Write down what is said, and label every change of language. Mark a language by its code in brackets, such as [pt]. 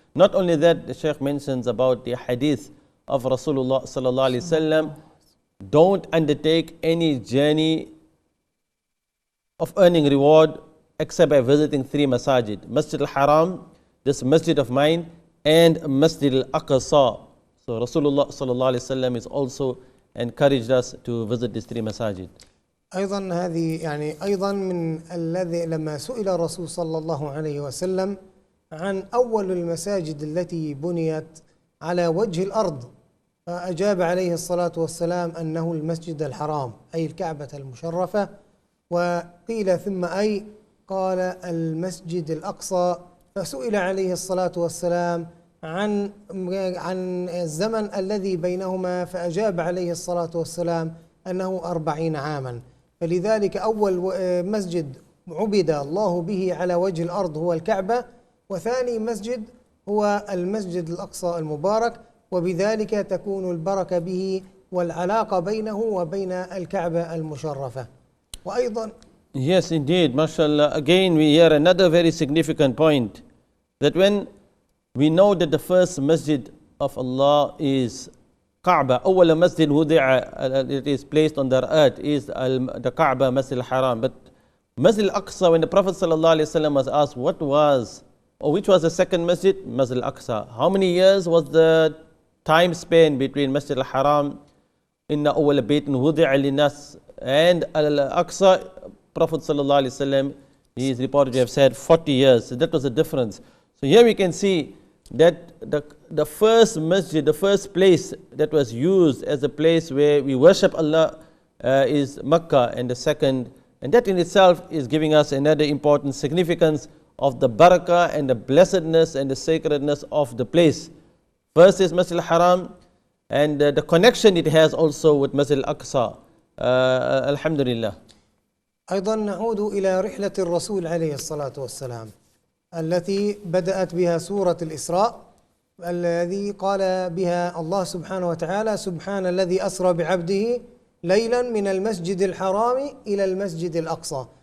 [en] Not only that, the Shaykh mentions about the hadith of Rasulullah Sallallahu Alaihi Wasallam: don't undertake any journey of earning reward except by visiting three masajid: Masjid Al-Haram, this masjid of mine, and Masjid Al-Aqsa. So Rasulullah Sallallahu Alaihi Wasallam is also encouraged us to visit these three masajid. [ar] أيضا هذه أيضا من الذي لما سئل الرسول صلى الله عليه وسلم عن أول المساجد التي بنيت على وجه الأرض، فأجاب عليه الصلاة والسلام أنه المسجد الحرام أي الكعبة المشرفة. وقيل ثم أي؟ قال المسجد الأقصى. فسئل عليه الصلاة والسلام عن الزمن الذي بينهما، فأجاب عليه الصلاة والسلام أنه 40 عاما. فلذلك أول مسجد عبد الله به على وجه الأرض هو الكعبة، وثاني مسجد هو المسجد الأقصى المبارك، وبذلك تكون البركة به والعلاقة بينه وبين الكعبة المشرفة. وأيضا [en] Yes, indeed, mashallah. Again, we hear another very significant point, that when we know that the first masjid of Allah is Kaaba, [ar] أول مسجد وضع, [en] it is placed on the earth, is the Kaaba, Masjid al-Haram. But Masjid al-Aqsa, when the Prophet ﷺ was asked which was the second masjid, Masjid al-Aqsa. How many years was the time span between Masjid al-Haram, [ar] Inna awwala baytin wudi'a linnas, [en] and al-Aqsa? Prophet ﷺ, He is reported to have said 40 years. So that was the difference. So here we can see that the first masjid, the first place that was used as a place where we worship Allah is Makkah, and the second, and that in itself is giving us another important significance of the barakah and the blessedness and the sacredness of the place. First is Masjid al-Haram, and the connection it has also with Masjid al-Aqsa. Alhamdulillah. [ar] أيضا نعود إلى رحلة الرسول عليه الصلاة والسلام التي بدأت بها سورة الإسراء، الذي قال بها الله سبحانه وتعالى: سبحان الذي أسرى بعبده ليلا من المسجد الحرام إلى المسجد الأقصى.